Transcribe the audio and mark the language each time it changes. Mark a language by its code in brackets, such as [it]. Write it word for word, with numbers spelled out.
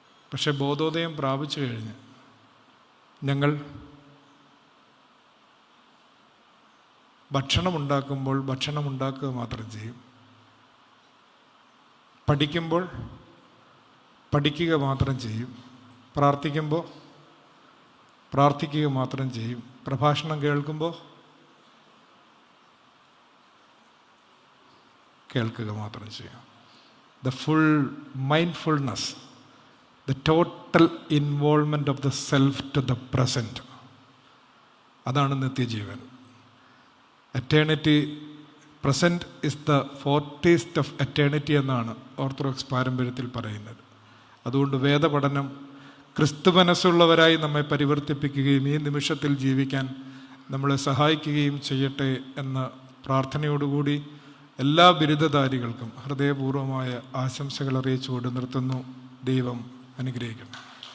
[ml] പക്ഷെ ബോധോദയം പ്രാപിച്ചു കഴിഞ്ഞ് ഞങ്ങൾ ഭക്ഷണം ഉണ്ടാക്കുമ്പോൾ ഭക്ഷണം ഉണ്ടാക്കുക മാത്രം ചെയ്യും, പഠിക്കുമ്പോൾ പഠിക്കുക മാത്രം ചെയ്യും, പ്രാർത്ഥിക്കുമ്പോൾ പ്രാർത്ഥിക്കുക മാത്രം ചെയ്യും, പ്രഭാഷണം കേൾക്കുമ്പോൾ കേൾക്കുക മാത്രം ചെയ്യും. [en] The full mindfulness, the total involvement of the self to the present. [ml] അതാണ് നിത്യജീവൻ. [en] eternity, present is the foretaste of eternity [ml] എന്നാണ് ഓർത്തഡോക്സ് പാരമ്പര്യത്തിൽ പറയുന്നത്. അതുകൊണ്ട് വേദപഠനം ക്രിസ്തു മനസ്സുള്ളവരായി നമ്മെ പരിവർത്തിപ്പിക്കുകയും ഈ നിമിഷത്തിൽ ജീവിക്കാൻ നമ്മളെ സഹായിക്കുകയും ചെയ്യട്ടെ എന്ന പ്രാർത്ഥനയോടുകൂടി എല്ലാ ബിരുദധാരികൾക്കും ഹൃദയപൂർവ്വമായ ആശംസകൾ അറിയിച്ചുകൊണ്ട് നിർത്തുന്നു. ദൈവം അനുഗ്രഹിക്കണം.